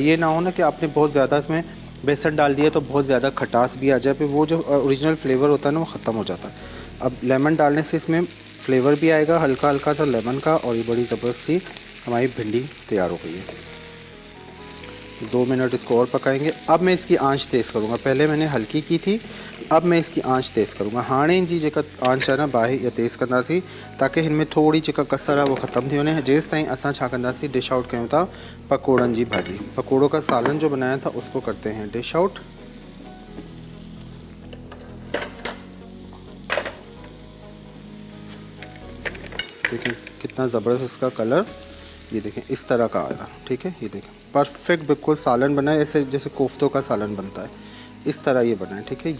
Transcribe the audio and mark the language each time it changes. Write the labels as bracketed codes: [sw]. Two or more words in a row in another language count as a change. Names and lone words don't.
[hi] ये ना हो ना कि आपने बहुत ज़्यादा इसमें बेसन डाल दिया तो बहुत ज़्यादा खटास भी आ जाए, फिर वो जो ओरिजिनल फ्लेवर होता है ना वो ख़त्म हो जाता है। अब लेमन डालने से इसमें फ्लेवर भी आएगा हल्का हल्का सा लेमन का, और ये बड़ी ज़बरदस्त सी हमारी भिंडी तैयार हो गई है। 2 मिनट इसको और पकाएंगे। अब मैं इसकी आंच तेज़ करूँगा, पहले मैंने हल्की की थी, अब मैं इसकी आंच तेज़ करूँगा। [sd] हाणे जी जेका आंच है ना बाहि या तेज़ कंदासीं ताकि हिनमें थोड़ी जेका कसर आहे वो ख़त्म थी वञे। जेसि ताईं असां छा कंदासीं, [en] dish out [sd] कयूं था पकोड़नि जी भाॼी। [hi] पकोड़ों का सालन जो बनाया था उसको करते हैं [en] dish out. [hi] देखें कितना ज़बरदस्त इसका कलर, ये देखें इस तरह का आएगा। ठीक है, ये देखें परफेक्ट बिल्कुल सालन बना है, ऐसे जैसे कोफ्तों का सालन बनता है, इस तरह ये बना है।